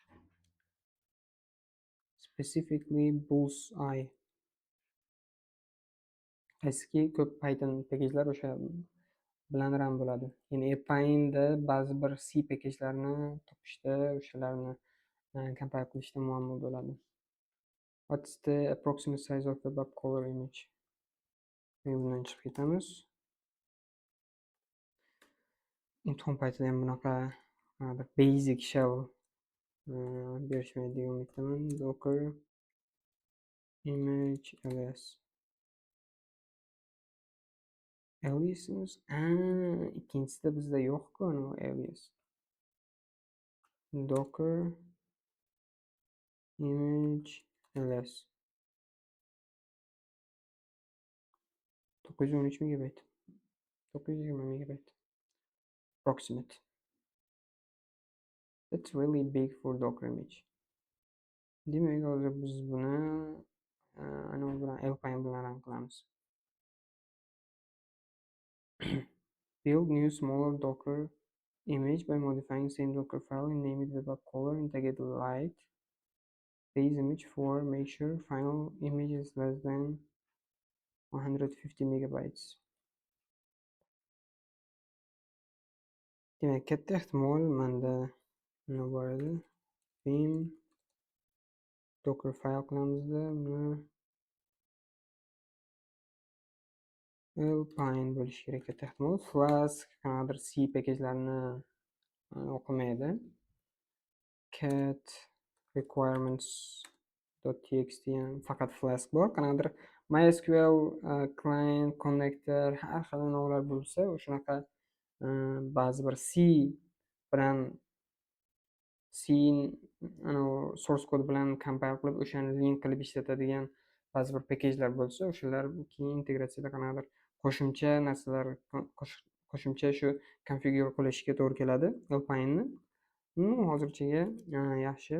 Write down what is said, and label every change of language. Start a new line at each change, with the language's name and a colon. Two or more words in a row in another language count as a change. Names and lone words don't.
English: Specifically Bullseye.
Uzbek: Qaysiki ko'p Python pakejlar o'sha bilan run bo'ladi. Ya'ni Appine'da ba'zi bir C pakejlarni topishda, o'shalarni compile qilishda muammo bo'ladi.
English: What's the approximate size of the bug color image?
Uzbek: Bundan chiqib ketamiz. Imtihon paytida ham bunaqa
English: basic shell
Uzbek: berishmaydi degan umiddaman.
English: Docker image ls.
Uzbek: Aliasimiz ikkinchisida bizda yo'q-ku anavi alias.
English: Docker image ls 913 megabayt, 920 megabayt approximate. That's really big for Docker image.
Uzbek: Demak, hozir biz buni anavi bilan Alpine bilan run qilamiz.
English: Build new smaller Docker image by modifying same Docker file and name it webpack color, integrate light base image for make sure final image is less than 150 megabytes.
Uzbek: Demak, katta ehtimol menda nima bor edi?
English: Vim Docker file
Uzbek: qilamizda buni Alpine bo'lishi kerak katta ehtimol. Flask qanaqadir C pakejlarni o'qimaydi.
English: Cat requirements.txt
Uzbek: faqat Flask bor. Qanaqadir
English: MySQL client connector
Uzbek: har xil novlar bo'lsa, o'shunaqa ba'zi bir C bilan
English: C source code
Uzbek: bilan compile qilib o'shani link qilib ishlatadigan ba'zi bir pakejlar bo'lsa, o'shalar keyin integratsiyada qanaqadir qo'shimcha narsalar qo'shimcha shu konfigure qilishga to'g'ri keladi Alpine'ni. Hozirchaga yaxshi.